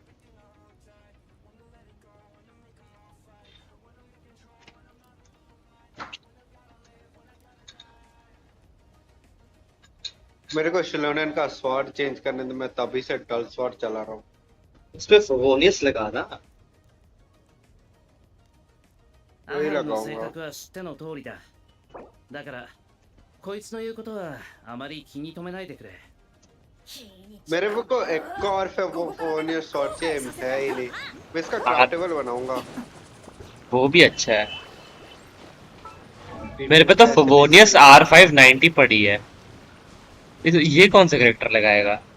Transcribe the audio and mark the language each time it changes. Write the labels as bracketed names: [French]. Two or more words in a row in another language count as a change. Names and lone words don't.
[Hindi] मेरे को शिलोनेन का स्वॉर्ड चेंज करने दे, मैं तभी से डल स्वॉर्ड चला रहा हूँ। उस पे फोनियस लगा ना। ア वही ハンの लगाऊंगा। [Japanese] 性格は知っての通りだだからこいつの言うことはあまり気に留めないでくれ [Hindi] मेरे को एक और फोनियस स्वॉर्ड से है ही नहीं। मैं इसका क्राफ्टेबल बनाऊंगा। वो भी अच्छा है। मेरे पे तो फोनियस R590 पड़ी है। ये कौन सा कैरेक्टर लगाएगा?